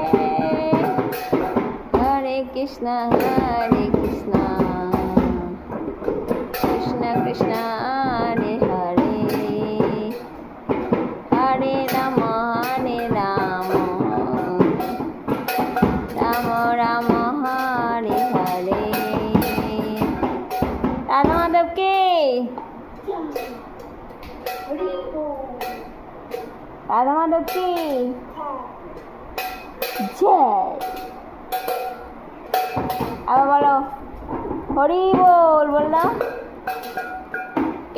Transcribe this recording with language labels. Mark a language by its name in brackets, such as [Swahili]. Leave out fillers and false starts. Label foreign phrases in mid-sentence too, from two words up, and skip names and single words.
[Sanskrit] Hare Krishna, Hare Krishna, Krishna Krishna, Hare Hare, Hare Rama, Hare Rama, Rama Rama, Hare Hare। [Bangla] রাধা মাধবকে, রাধা মাধবকে জয়। আবার বলো হরি বল, বল দাও।